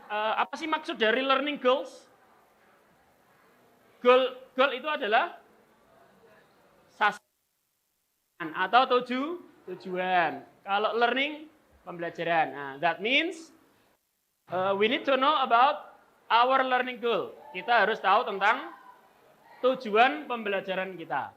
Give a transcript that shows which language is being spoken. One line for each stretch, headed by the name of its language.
Indonesian: Apa sih maksud dari learning goals? Goal itu adalah sasaran atau tujuan. Kalau learning, pembelajaran.
English: Nah, that means we need to know about our learning goal.
Indonesian: Kita harus tahu tentang tujuan pembelajaran kita.